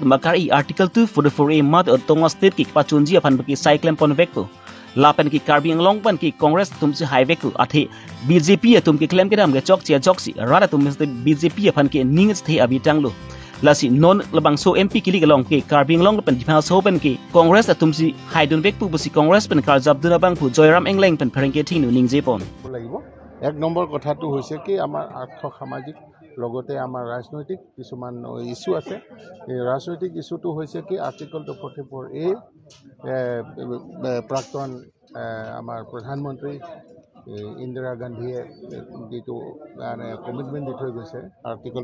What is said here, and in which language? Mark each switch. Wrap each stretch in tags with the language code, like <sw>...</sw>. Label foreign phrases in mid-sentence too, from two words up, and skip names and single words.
<mjw>makari article 244A mad tonga state ki pachunji apan baki cyclem pon vekku lapan ki Karbi Anglong pan ki Congress atum si high vekku athi BJP atum ki claim kedam ge chok chia joksi rada atum BJP apan ki ningis the abitanglu lasi non labang so MP kilig along ki Karbi Anglong pen dimaso pen ki Congress atum si haidun vekku basi Congress pen Karjap Dunabang pu Joyram Engleng pen pherengke thinu ningje pon</mjw> <as>এক নম্বৰ কথাটো হৈছে কি আমাৰ আৰ্থ সামাজিক লগতে আমাৰ ৰাজনৈতিক কিছুমান ইস্যু আছে এই ৰাজনৈতিক ইস্যুটো হৈছে কি আৰ্টিকল 244A প্ৰাক্তন আমাৰ প্ৰধানমন্ত্ৰী ইন্দিৰা গান্ধীয়ে যেটো মানে কমিটমেন্ট দি থৈ গৈছে আৰ্টিকল</as>